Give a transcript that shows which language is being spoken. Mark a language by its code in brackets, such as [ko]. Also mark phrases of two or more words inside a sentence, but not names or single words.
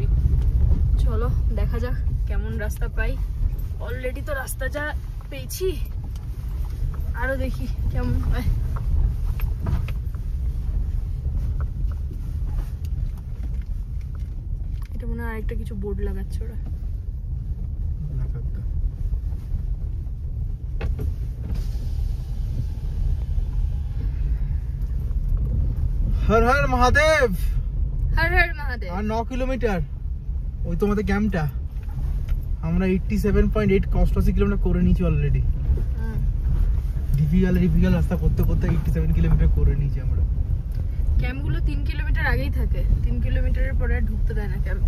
[bn] চলো দেখা যাক কেমন রাস্তা পাই। অলরেডি তো রাস্তা যা পেয়েছি, আরো দেখি কেমন হয়। এটা মনে হয় আরেকটা কিছু বোর্ড লাগাচ্ছে ওরা। [hi] हर हर महादेव। हर हर महादेव। [bn] আর 9 কিলোমিটার ওই তোমাদের ক্যাম্পটা আমরা 87.8 88 কিলোমিটার করে নিয়েছি অলরেডি। ডিফিকাল্ট রাস্তা করতে করতে 87 কিলোমিটার করে নিয়েছি আমরা। ক্যাম্পগুলো 3 কিলোমিটার আগেই থাকে, 3 কিলোমিটারের পরে আর ঢুকতে দেয় না ক্যাম্প।